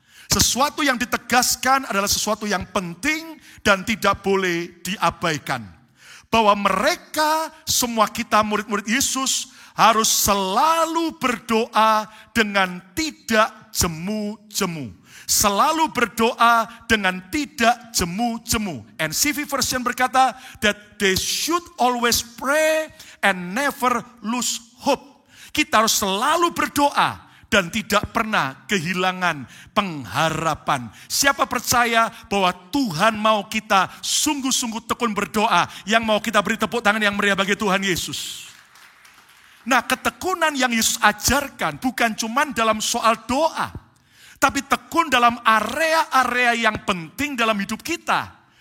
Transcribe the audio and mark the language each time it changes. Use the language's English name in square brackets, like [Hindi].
[Indonesian] Sesuatu yang ditegaskan adalah sesuatu yang penting dan tidak boleh diabaikan. Bahwa mereka, semua kita murid-murid Yesus, harus selalu berdoa dengan tidak jemu-jemu. Selalu berdoa dengan tidak jemu-jemu. [English] NCV version berkata that they should always pray and never lose hope. [Indonesian] Kita harus selalu berdoa dan tidak pernah kehilangan pengharapan. Siapa percaya bahwa Tuhan mau kita sungguh-sungguh tekun berdoa, yang mau kita beri tepuk tangan yang meriah bagi Tuhan Yesus. Nah, ketekunan yang Yesus ajarkan bukan cuma dalam soal doa, tapi tekun dalam area-area yang penting dalam hidup kita.